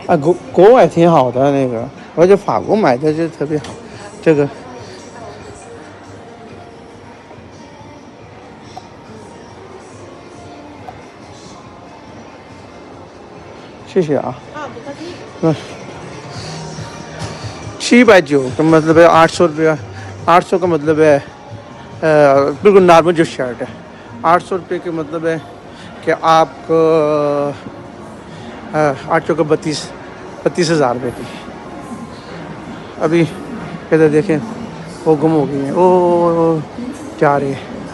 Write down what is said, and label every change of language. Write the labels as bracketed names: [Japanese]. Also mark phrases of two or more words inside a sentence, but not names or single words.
[Chinese] 啊，国外挺好的那个，我在法国买的就特别好，这个。谢谢啊。不客气。 [Hindi] 嗯，790 का मतलब है 800 रुपया। 800 का मतलब है बिल्कुल नॉर्मल जो शर्ट है। 800 रुपये का मतलब है कि आपको 800 का 32,000 रुपये की। अभी इधर देखें वो गुम हो गई हैं, ओ जा रही है।